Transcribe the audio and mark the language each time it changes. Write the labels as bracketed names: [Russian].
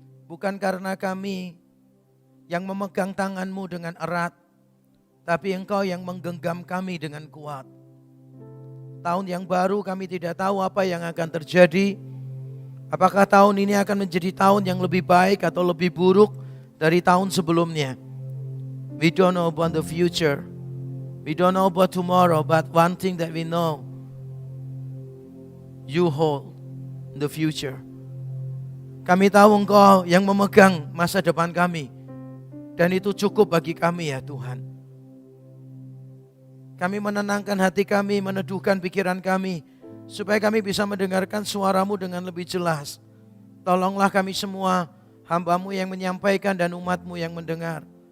[Indonesian] Bukan karena kami yang memegang tanganmu dengan erat, tapi Engkau yang menggenggam kami dengan kuat. Tahun yang baru kami tidak tahu apa yang akan terjadi. Apakah tahun ini akan menjadi tahun yang lebih baik atau lebih buruk dari tahun sebelumnya. [English] We don't know about the future. We don't know about tomorrow, but one thing that we know, you hold the future. [Indonesian] Kami tahu Engkau yang memegang masa depan kami. Dan itu cukup bagi kami ya Tuhan. Kami menenangkan hati kami, meneduhkan pikiran kami, supaya kami bisa mendengarkan suara-Mu dengan lebih jelas. Tolonglah kami semua, hamba-Mu yang menyampaikan dan umat-Mu yang mendengar.